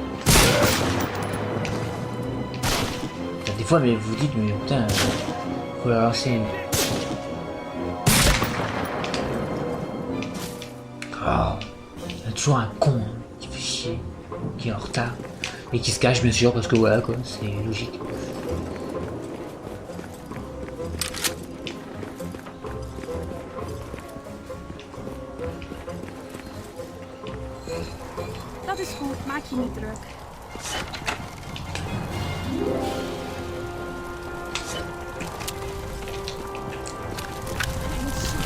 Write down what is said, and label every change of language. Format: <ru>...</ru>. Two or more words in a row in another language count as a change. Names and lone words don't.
<fr>Des fois, mais vous dites, mais putain, faut la lancer. Oh, il y a toujours un con hein, qui fait chier, qui est en retard et qui se cache, bien sûr, parce que voilà, quoi, c'est logique.</fr> <nl>Dat is goed, maak je niet druk. Je moet zoeken.</nl>